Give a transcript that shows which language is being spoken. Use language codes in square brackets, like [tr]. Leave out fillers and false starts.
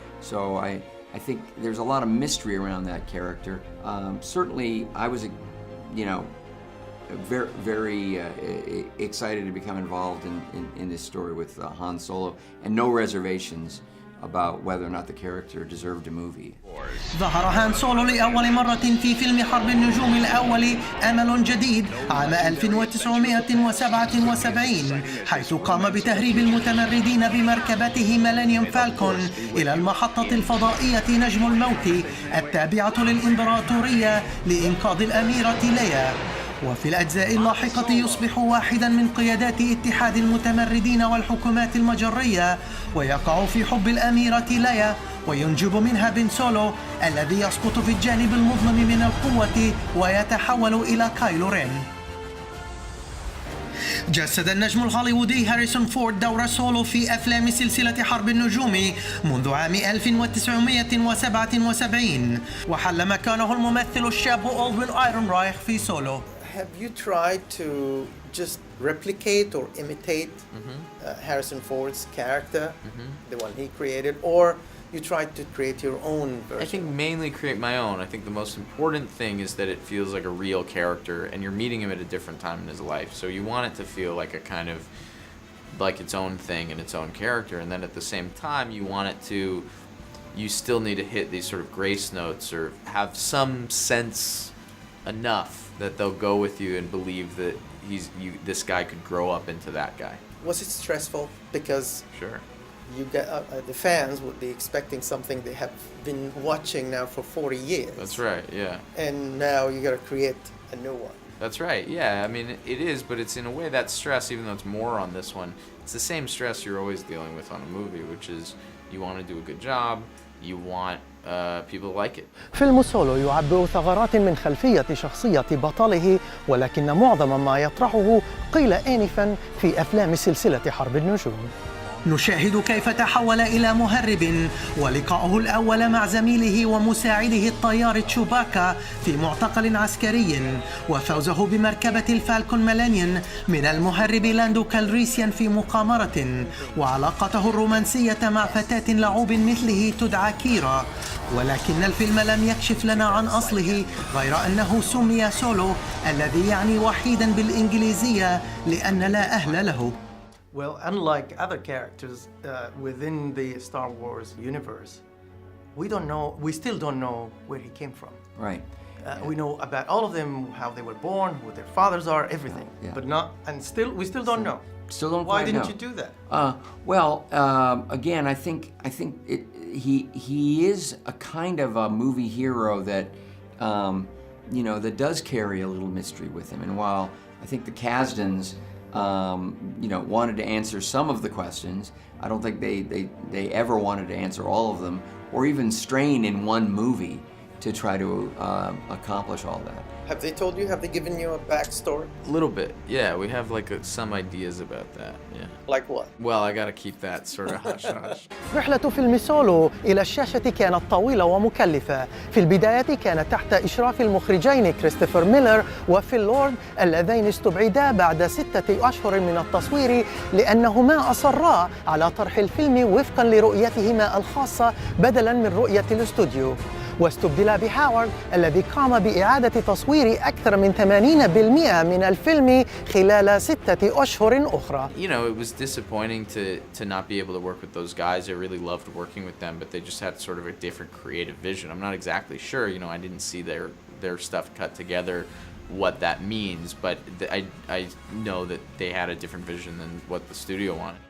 [en] So I think there's a lot of mystery around that character. Certainly, I was, you know, very excited to become involved in this story with Han Solo, and no reservations about whether or not the character deserved a movie. [ar] ظهر هان سولو لأول مرة في فيلم حرب النجوم الأول أمل جديد عام 1977 حيث قام بتهريب المتمردين بمركبته ميلينيوم فالكون إلى المحطة الفضائية نجم الموت التابعة للإمبراطورية لإنقاذ الأميرة ليا. وفي الأجزاء اللاحقة يصبح واحداً من قيادات اتحاد المتمردين والحكومات المجرية ويقع في حب الأميرة ليا وينجب منها بن سولو الذي يسقط في الجانب المظلم من القوة ويتحول إلى كايلو رين. جسد النجم الهوليوودي هاريسون فورد دور سولو في أفلام سلسلة حرب النجوم منذ عام 1977 وحل مكانه الممثل الشاب أولدوين آيرون رايخ في سولو. [en] Have you tried to just replicate or imitate Harrison Ford's character, the one he created, or you tried to create your own version? I think mainly create my own. I think the most important thing is that it feels like a real character and you're meeting him at a different time in his life. So you want it to feel like a kind of like its own thing and its own character, and then at the same time you want it to, you still need to hit these sort of grace notes or have some sense enough that they'll go with you and believe that this guy could grow up into that guy. Was it stressful? Because Sure. you get the fans would be expecting something they have been watching now for 40 years. That's right, yeah. And now you got to create a new one. That's right, yeah. I mean, it is, but it's in a way that stress, even though it's more on this one, it's the same stress you're always dealing with on a movie, which is you want to do a good job, you want people to like it. [ar] فيلم سولو يعبر ثغرات من خلفية شخصية بطله، ولكن معظم ما يطرحه قيل آنفا في أفلام سلسلة حرب النجوم. نشاهد كيف تحول إلى مهرب ولقاؤه الأول مع زميله ومساعده الطيار تشوباكا في معتقل عسكري وفوزه بمركبة الفالكون ميلينيون من المهرب لاندو كالريسيان في مقامرة وعلاقته الرومانسية مع فتاة لعوب مثله تدعى كيرا. ولكن الفيلم لم يكشف لنا عن أصله غير أنه سمي سولو الذي يعني وحيدا بالإنجليزية لأن لا أهل له. [en] Well, unlike other characters within the Star Wars universe, we still don't know where he came from. Right. We know about all of them, how they were born, who their fathers are, everything. Yeah. But we still don't know. Still don't Why quite didn't know. you do that? Again, I think he is a kind of a movie hero that that does carry a little mystery with him. And while I think the Kasdans wanted to answer some of the questions, I don't think they ever wanted to answer all of them, or even strain in one movie to try to accomplish all that. Have they told you? Have they given you a backstory? A little bit, yeah. We have like some ideas about that, yeah. Like what? Well, I gotta keep that sort of hush-hush. [ar] رحلة فيلم سولو إلى الشاشة كانت طويلة ومكلفة. في البداية كانت تحت إشراف المخرجين كريستوفر ميلر وفيل لورد اللذين استبعدا بعد 6 أشهر من التصوير لأنهما أصرا على طرح الفيلم وفقا لرؤيتهما الخاصة بدلا من رؤية الاستوديو. واستبدل بهاوارد الذي قام بإعادة تصوير أكثر من 80% من الفيلم خلال 6 أشهر أخرى. [en] You know, it was disappointing to not be able to work with those guys. I really loved working with them, but they just had sort of a different creative vision. I'm not exactly sure, I didn't see their stuff cut together, what that means, but I know that they had a different vision than what the studio wanted.